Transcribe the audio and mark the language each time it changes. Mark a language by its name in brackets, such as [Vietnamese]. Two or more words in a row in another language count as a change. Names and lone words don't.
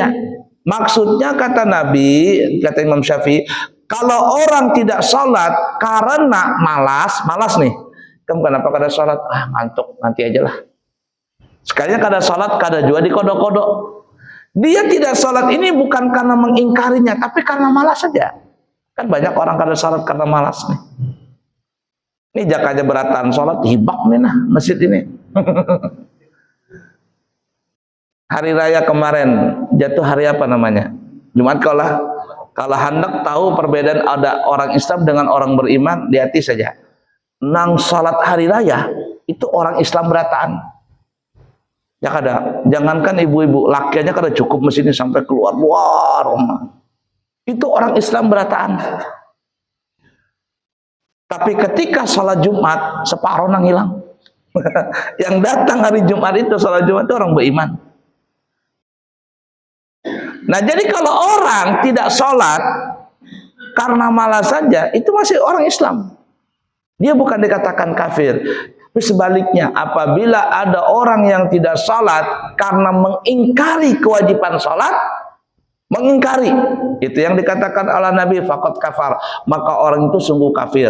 [Indonesian] Maksudnya kata Nabi, kata Imam Syafi'i, kalau orang tidak salat karena malas nih. [Banjar] Kamu kenapa kada sholat? Ah, ngantuk, nanti aja lah. Sekalinya kada sholat, kada juga dikodok-kodok. [Indonesian] Dia tidak sholat ini bukan karena mengingkarinya, tapi karena malas saja. [Banjar] Kan banyak orang kada sholat karena malas nih. Ini jakanya beratan sholat, hibak nih nah masjid ini. [Indonesian] Hari raya kemarin, jatuh hari apa namanya? Jumat kalau hendak tahu perbedaan ada orang Islam dengan orang beriman, di hati saja. [Banjar] Nang salat hari raya itu orang Islam berataan. Ya kada, jangankan ibu-ibu, lakiannya kada cukup mesinnya sampai keluar rumah. Itu orang Islam berataan. Tapi ketika salat Jumat separuh nang hilang. [Indonesian] Yang datang hari Jumat itu salat Jumat itu orang beriman. Nah, jadi kalau orang tidak salat karena malas saja, itu masih orang Islam. Dia bukan dikatakan kafir. Tapi sebaliknya, apabila ada orang yang tidak salat karena mengingkari kewajiban salat, mengingkari, itu yang dikatakan oleh Nabi [Arabic] فقد كفر, [Indonesian] maka orang itu sungguh kafir.